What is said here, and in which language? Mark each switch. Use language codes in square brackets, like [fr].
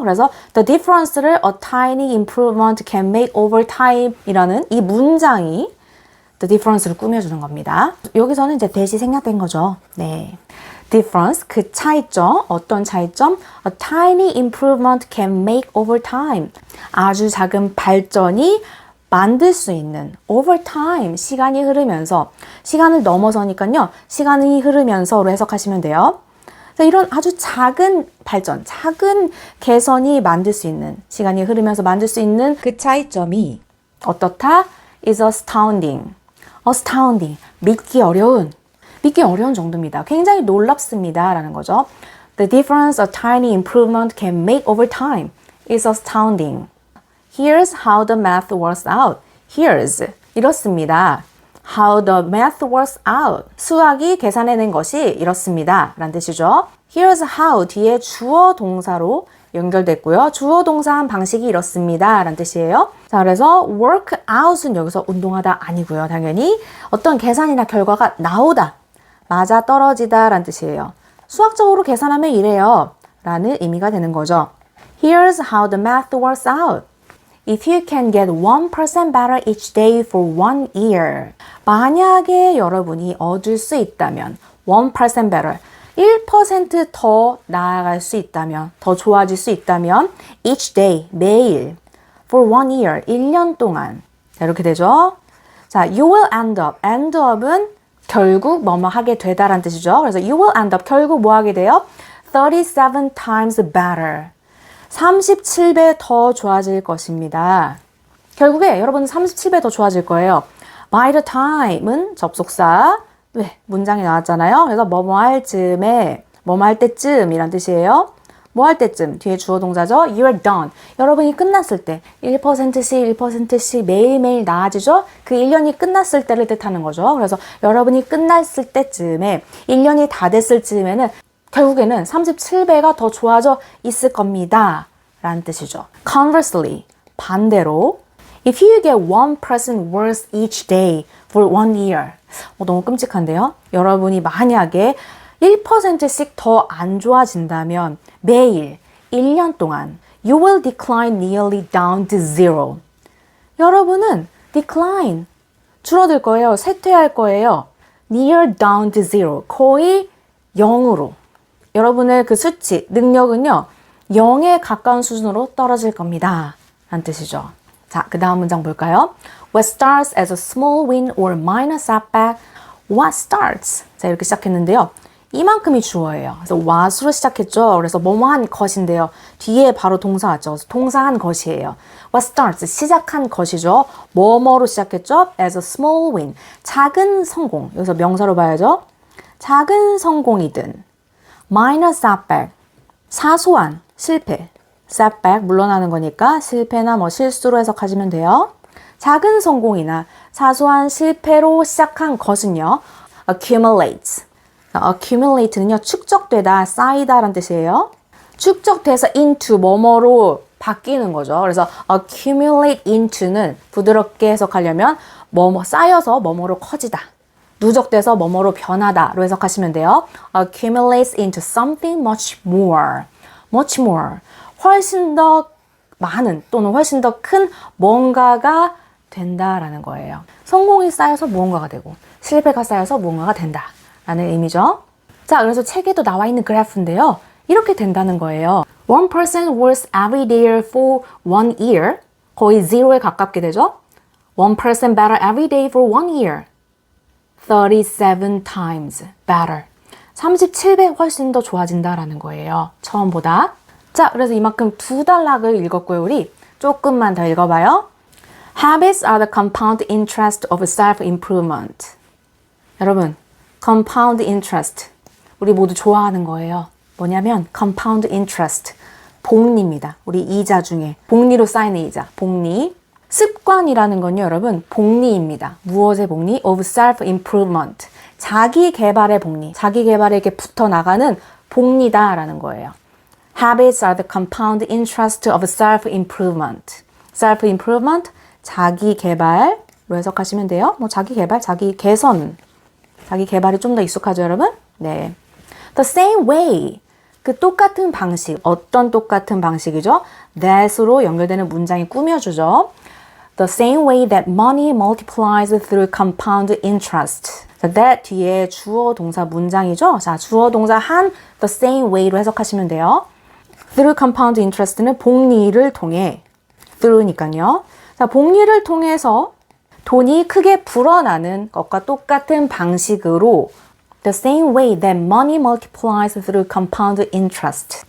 [ko] 그래서 [en] the difference를 a tiny improvement can make over time [ko] 이라는 이 문장이 [en] the difference를 [ko] 꾸며주는 겁니다. 여기서는 이제 that이 생략된 거죠. 네. difference, 그 차이점, 어떤 차이점? [en] A tiny improvement can make over time. [ko] 아주 작은 발전이 만들 수 있는 [en] over time, [ko] 시간이 흐르면서, 시간을 넘어서니까요, 시간이 흐르면서로 해석하시면 돼요. 이런 아주 작은 발전, 작은 개선이 만들 수 있는, 시간이 흐르면서 만들 수 있는 그 차이점이 어떻다? [en] is astounding. [ko] astounding, 믿기 어려운 정도입니다. 굉장히 놀랍습니다. 라는 거죠. [en] The difference a tiny improvement can make over time is astounding. Here's how the math works out. [ko] Here's, 이렇습니다. [en] How the math works out. [ko] 수학이 계산해낸 것이 이렇습니다. 라는 뜻이죠. [en] Here's how [ko] 뒤에 주어 동사로 연결됐고요. 주어 동사한 방식이 이렇습니다. 라는 뜻이에요. 자, 그래서 work out은 여기서 운동하다 아니고요. 당연히 어떤 계산이나 결과가 나오다, 맞아 떨어지다 라는 뜻이에요. 수학적으로 계산하면 이래요. 라는 의미가 되는 거죠. [en] Here's how the math works out. If you can get 1% better each day for 1 year. [ko] 만약에 여러분이 얻을 수 있다면 [en] 1% better, [ko] 1% 더 나아갈 수 있다면, 더 좋아질 수 있다면 [en] each day, [ko] 매일 [en] for 1 year, [ko] 1년 동안. 자, 이렇게 되죠. [en] 자, you will end up. [ko] end up은 결국 뭐뭐 하게 되다라는 뜻이죠. [en] 그래서 you will end up. [ko] 결국 뭐 하게 돼요? [en] 37 times better. [ko] 37배 더 좋아질 것입니다. 결국에 여러분 37배 더 좋아질 거예요. By the time은 접속사. 왜? 문장이 나왔잖아요. 그래서 뭐뭐 할 즈음에 뭐뭐 할 때쯤이란 뜻이에요. 뭐 할 때쯤 뒤에 주어 동사죠. [en] You're done. [ko] 여러분이 끝났을 때 1%씩 1%씩 매일매일 나아지죠. 그 1년이 끝났을 때를 뜻하는 거죠. 그래서 여러분이 끝났을 때쯤에 1년이 다 됐을 즈음에는 결국에는 37배가 더 좋아져 있을 겁니다. 라는 뜻이죠. [en] Conversely, [ko] 반대로 [en] If you get 1% worse each day for 1 year. [ko] 너무 끔찍한데요. 여러분이 만약에 1%씩 더 안 좋아진다면 매일 1년 동안 [en] you will decline nearly down to zero. [ko] 여러분은 decline, 줄어들 거예요. 쇠퇴할 거예요. [en] near down to zero, [ko] 거의 0으로. 여러분의 그 수치, 능력은요. 0에 가까운 수준으로 떨어질 겁니다. 라는 뜻이죠. 자, 그 다음 문장 볼까요? [en] What starts as a small win or minor setback? What starts? [ko] 자, 이렇게 시작했는데요. 이만큼이 주어예요. 그래서 what으로 시작했죠. 그래서 뭐뭐한 것인데요. 뒤에 바로 동사 왔죠. 그래서 동사한 것이에요. [en] What starts? [ko] 시작한 것이죠. 뭐뭐로 시작했죠. [en] As a small win. [ko] 작은 성공. 여기서 명사로 봐야죠. 작은 성공이든 [en] minor setback. [ko] 사소한 실패. setback 물러나는 거니까 실패나 뭐 실수로 해석하시면 돼요. 작은 성공이나 사소한 실패로 시작한 것은요. accumulate. accumulate는요. 축적되다, 쌓이다 라는 뜻이에요. 축적돼서 into 뭐뭐로 바뀌는 거죠. 그래서 accumulate into는 부드럽게 해석하려면 뭐뭐 쌓여서 뭐뭐로 커지다. 누적돼서 뭐뭐로 변하다로 해석하시면 돼요. [en] accumulates into something much more. much more. [ko] 훨씬 더 많은 또는 훨씬 더 큰 뭔가가 된다라는 거예요. 성공이 쌓여서 무언가가 되고 실패가 쌓여서 무언가가 된다라는 의미죠. 자, 그래서 책에도 나와 있는 그래프인데요. 이렇게 된다는 거예요. [en] 1% worse every day for 1 year. [ko] 거의 0에 가깝게 되죠. [en] 1% better every day for 1 year. 37 times better. [ko] 37배 훨씬 더 좋아진다라는 거예요. 처음보다. 자, 그래서 이만큼 두 단락을 읽었고요. 우리 조금만 더 읽어봐요. [en] Habits are the compound interest of self-improvement. [ko] 여러분, compound interest. 우리 모두 좋아하는 거예요. 뭐냐면 compound interest. 복리입니다. 우리 이자 중에. 복리로 쌓이는 이자. 복리. 습관이라는 건요, 여러분, 복리입니다. 무엇의 복리? [en] of self-improvement. [ko] 자기 개발의 복리. 자기 개발에 이렇게 붙어 나가는 복리다라는 거예요. [en] Habits are the compound interest of self-improvement. [ko] self-improvement, 자기 개발로 해석하시면 돼요. 뭐 자기 개발, 자기 개선. 자기 개발이 좀 더 익숙하죠, 여러분? 네. [en] The same way. [ko] 그 똑같은 방식. 어떤 똑같은 방식이죠? that으로 연결되는 문장이 꾸며주죠. [en] The same way that money multiplies through compound interest. [ko] 자, that 뒤에 주어 동사 문장이죠. 자, 주어 동사 한 [en] the same way [ko] 로 해석하시면 돼요. [en] through compound interest [ko] 는 복리를 통해 through니까요. 자, 복리를 통해서 돈이 크게 불어나는 것과 똑같은 방식으로 [en] the same way that money multiplies through compound interest.